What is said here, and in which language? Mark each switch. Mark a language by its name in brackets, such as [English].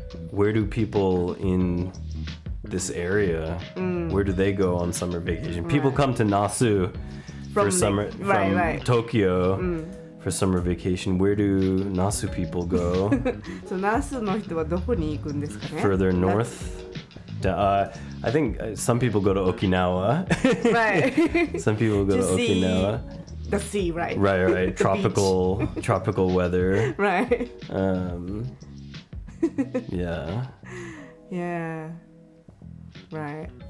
[English] Where do people in this area, where do they go on summer vacation? People come to Nasu for summer from Tokyo for summer vacation. Where do Nasu people go? [Japanese] So 那須の人はどこに行くんですかね？ [English] Further north? I think some people go to Okinawa. Right. Some people go to Okinawa. The sea, right? Right. Tropical weather. Right. Yeah. Yeah. Right.